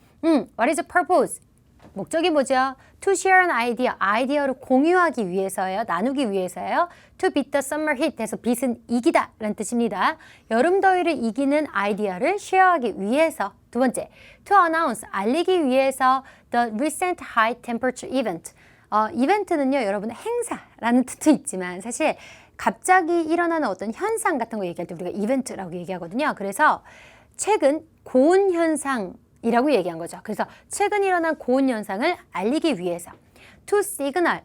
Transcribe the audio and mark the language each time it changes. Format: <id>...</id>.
<en>What is the purpose?</en> <ko>목적이 뭐죠?</ko> <en>To share an idea.</en> <ko>아이디어를 공유하기 위해서예요. 나누기 위해서예요.</ko> <en>To beat the summer heat.</en> <ko>해서 beat은 이기다 라는 뜻입니다. 여름 더위를 이기는 아이디어를 쉐어하기 위해서. 두 번째,</ko> <en>to announce.</en> <ko>알리기 위해서</ko> <en>the recent high temperature event.</en> <ko>이벤트는요, 여러분 행사라는 뜻도 있지만 사실 갑자기 일어나는 어떤 현상 같은 거 얘기할 때 우리가 이벤트라고 얘기하거든요. 그래서 최근 고온 현상 이라고 얘기한 거죠. 그래서 최근 일어난 고온 현상을 알리기 위해서.</ko> <en>To signal.</en>